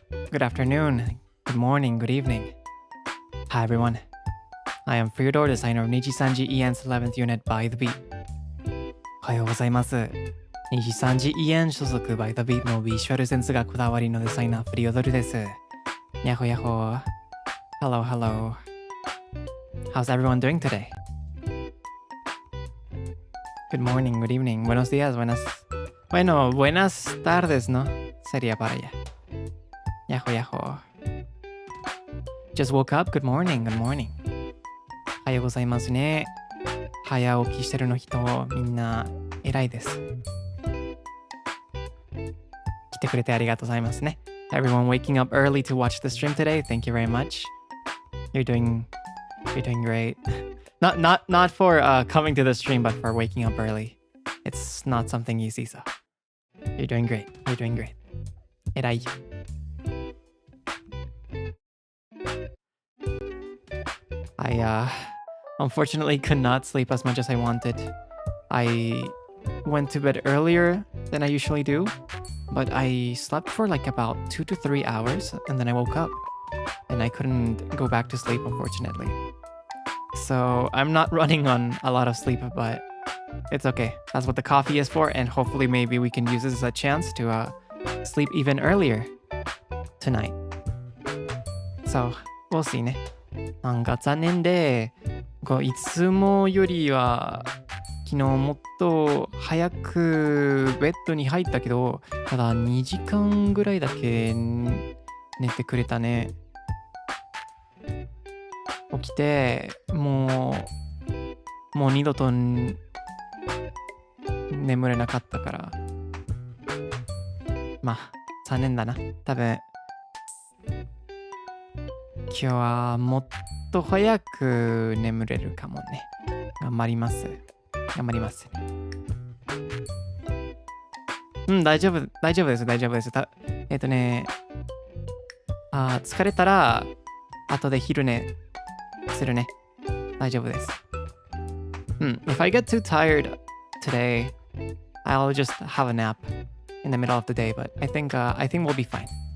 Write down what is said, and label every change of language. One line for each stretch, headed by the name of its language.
English: Good afternoon, good morning, good evening. Hi everyone. I am Freodore, designer of NIJISANJI EN's 11th unit by the beat.
Japanese: おはようございます。 NIJISANJI EN 所属 by the beat のビジュアルセンスがこだわりのデザイナーフリオドルです。
English: ヤホヤホ。Hello, hello. How's everyone doing today? Good morning, good evening,
Spanish: buenos días, Bueno, buenas tardes, ¿no? Sería para allá. Yaho, yaho.
English: Just woke up, good morning, good morning.
Japanese: おはようございますね。早起きしてるの人、みんな偉いです。来てくれてありがとうございますね。
English: Everyone waking up early to watch the stream today, thank you very much. You're doing great. Not for coming to the stream, but for waking up early. It's not something easy, so you're doing great. You're doing great.
Japanese: 偉いよ。
English: I unfortunately could not sleep as much as I wanted. I went to bed earlier than I usually do, but I slept for like about 2 to 3 hours and then I woke up and I couldn't go back to sleep, unfortunately. So I'm not running on a lot of sleep, but it's okay. That's what the coffee is for, and hopefully maybe we can use this as a chance to sleep even earlier tonight. So we'll see ね。
Japanese: なんか残念で、いつもよりは昨日もっと早くベッドに入ったけど、ただ2時間ぐらいだけ寝てくれたね。起きてもう二度と眠れなかったから、まあ残念だな。多分今日はもっと早く眠れるかもね。頑張ります。大丈夫です。疲れたら後で昼寝するね。大丈夫です。
English: If I get too tired today, I'll just have a nap in the middle of the day, but I think we'll be fine.